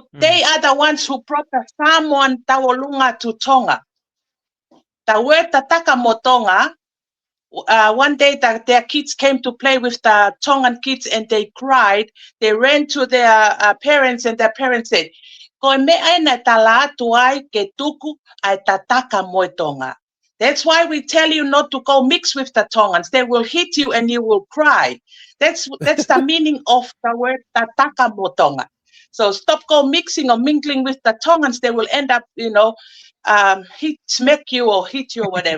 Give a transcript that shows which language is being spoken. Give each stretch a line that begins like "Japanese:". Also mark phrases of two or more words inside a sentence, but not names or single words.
English: Mm. they are the ones who brought the Samoan Tawolunga to Tonga. The word Takamotonga, one day their kids came to play with the Tongan kids and they cried. They ran to their parents and their parents said,
Tongan: "Ko me ai na tala tuai ke tuku ai tataka moi Tonga."
English: That's why we tell you not to go mix with the Tongans. They will hit you and you will cry. That's the meaning of the word tataka motonga. So stop go mixing or mingling with the Tongans. They will end up, smack you or hit you or whatever.